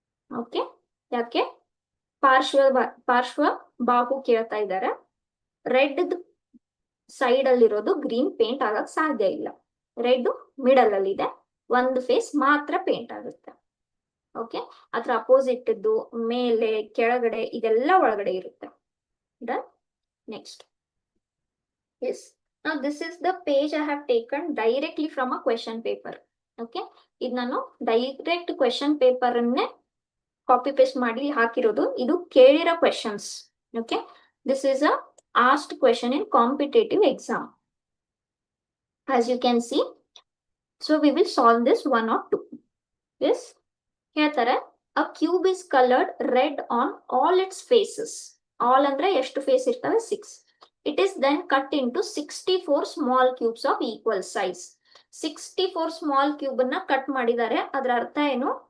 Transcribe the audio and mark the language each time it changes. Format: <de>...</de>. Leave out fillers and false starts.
<kn>Okay, ಯಾಕೆ? ಪಾರ್ಶ್ವ ಬಾಹು ಕೇಳ್ತಾ ಇದ್ದಾರೆ. ರೆಡ್ ಸೈಡ್ ಅಲ್ಲಿರೋದು ಗ್ರೀನ್ ಪೇಂಟ್ ಆಗಕ್ ಸಾಧ್ಯ ಇಲ್ಲ. ರೆಡ್ ಮಿಡಲ್ ಅಲ್ಲಿ ಇದೆ, ಒಂದು ಫೇಸ್ ಮಾತ್ರ ಪೇಂಟ್ ಆಗುತ್ತೆ. ಓಕೆ, ಅದ್ರ ಅಪೋಸಿಟ್ ಇದ್ದು ಮೇಲೆ ಕೆಳಗಡೆ ಇದೆಲ್ಲ ಒಳಗಡೆ ಇರುತ್ತೆ.</kn> <en>Done. Next, yes, now this is the page I have taken directly from a question paper.</en> <kn>Okay, ಇದು ನಾನು ಡೈರೆಕ್ಟ್ ಕ್ವೆಶನ್ ಪೇಪರ್ ಅನ್ನೇ ಕಾಪಿ ಪೇಸ್ಟ್ ಮಾಡಿ ಹಾಕಿರೋದು. ಇದು ಕೇಳಿರೋ questions.</kn> <en>Okay, this is a asked question in competitive exam. As you can see, so we will solve this 1 or 2. Yes, ಹೇಳ್ತಾರೆ a cube is coloured red on all its faces.</en> <kn>All ಅಂದ್ರೆ ಎಷ್ಟು face ಇರ್ತವೆ?</kn> <en>6. It is then cut into 64 small cubes of equal size.</en> <kn>64 small cube ಅನ್ನ cut ಮಾಡಿದ್ದಾರೆ. ಅದರ ಅರ್ಥ ಏನು?</kn>